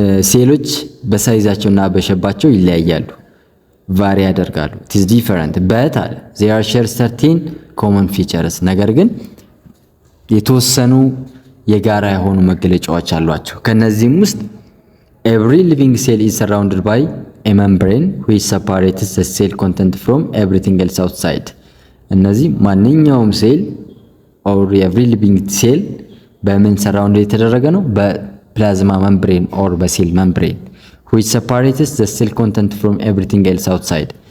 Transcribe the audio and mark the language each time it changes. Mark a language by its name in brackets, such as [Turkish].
[Amharic] ሴሎች በሳይዛቸውና በሸባቸው ይለያያሉ፣ ቫሪ ያደርጋሉ። [English] it is different but they share certain common features. [Amharic] ነገር ግን የተወሰኑ የጋራ የሆኑ መገለጫዎች አሏቸው። ከነዚህም ውስጥ [English] every living cell is surrounded by a membrane which separates the cell content from everything else outside. [Amharic] እነዚህ ማንኛውም ሴል [English] or every living cell [Amharic] በምን ሰራውንድ የተደረገ ነው? [English] በፕላዝማ membrane or በሴል membrane which separates the cell content from everything else outside.